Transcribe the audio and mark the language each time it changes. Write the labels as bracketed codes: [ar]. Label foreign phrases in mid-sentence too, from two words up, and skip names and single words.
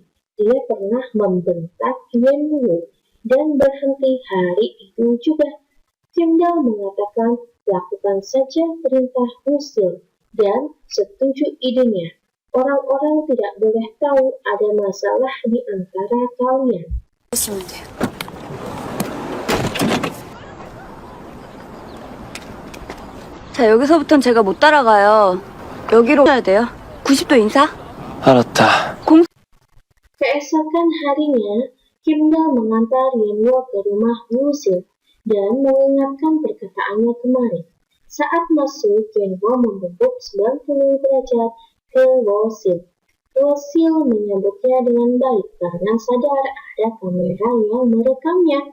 [id] Dia pernah membentak Yenwo dan berhenti hari itu juga. Kimdal mengatakan lakukan saja perintah Wosil dan setuju idenya. Orang-orang tidak boleh tahu ada masalah di antara kalian. [ko] 하시면 돼요. 자, 여기서부턴 제가 못 따라가요. 여기로 해야 돼요. 90도 인사? 알았다. [id] Keesokan harinya, Kimdal mengantar Yenwo ke rumah Wosil dan mengingatkan perkataannya kemarin. Saat masuk, Yenwo membungkuk 90 derajat ke Wosil. Wosil menyambutnya dengan baik karena sadar ada kamera yang merekamnya.